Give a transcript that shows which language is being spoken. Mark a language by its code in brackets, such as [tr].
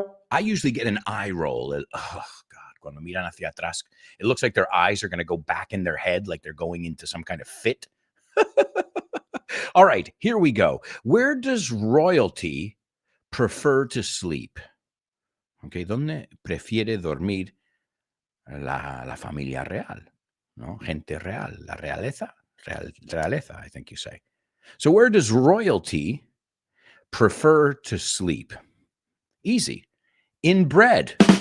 [en] I usually get an eye roll. Oh, God, [es] cuando miran hacia atrás, [en] it looks like their eyes are going to go back in their head, like they're going into some kind of fit. All right, here we go. Where does royalty prefer to sleep? [es] Okay, ¿dónde prefiere dormir la familia real? No, gente real, la realeza, realeza, [en] I think you say. So where does royalty prefer to sleep? Easy. In bread.